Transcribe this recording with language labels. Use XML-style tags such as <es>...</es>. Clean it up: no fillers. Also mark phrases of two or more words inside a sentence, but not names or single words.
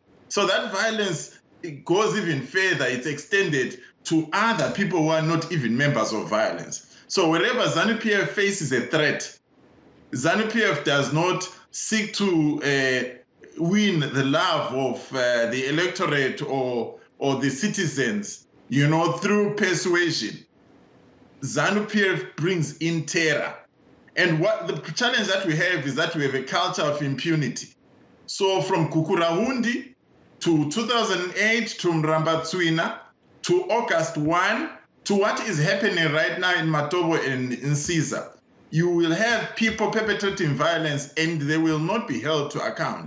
<en>So that violence, it goes even further. It's extended to other people who are not even members of violence. So wherever ZANU-PF faces a threat, ZANU-PF does not seek to win the love of the electorate or the citizens, you know, through persuasion. ZANU-PF brings in terror. And what the challenge that we have is that we have a culture of impunity. So from Kukurahundi to 2008 to Mrambatswina to August 1 to what is happening right now in Matobo and in Caesar, you will have people perpetrating violence and they will not be held to account.</en>